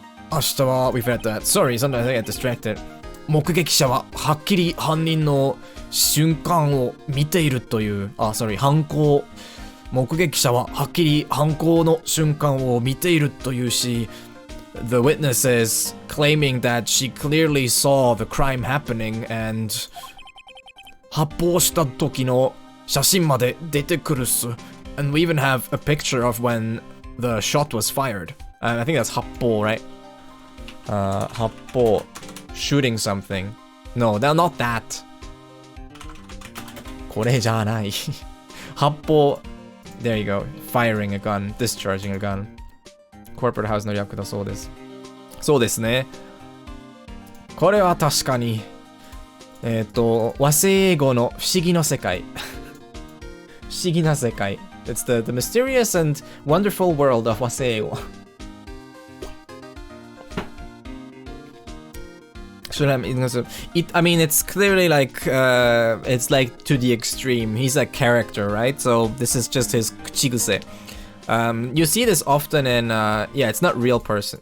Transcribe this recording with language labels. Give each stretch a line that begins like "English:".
Japanese: 明日は
English: we've had that. Sorry, sometimes I get distracted.
Japanese: 目撃者ははっきり犯人の瞬間を見ているという。犯行。目撃者ははっきり犯行の瞬間を見ているというし、
English: the witness is claiming that she clearly saw the crime happening
Japanese: and 発砲した時の写真まで出てくるっす。
English: And we even have a picture of when the shot was fired. I think that's 発砲, right? 発砲 shooting something. No, not that.
Japanese: これじゃない。
English: 発砲 There you go. Firing a gun, discharging a gun.
Japanese: Corporate house の略だそうです。そうですね。これは確かに和製英語の不思議な世界。不思議な世界。
English: It's the mysterious and wonderful world of 和製英語。 I mean, it's clearly like, it's like to the extreme. He's a character, right? So this is just his kuchiguse. You see this often in, yeah, it's not real person.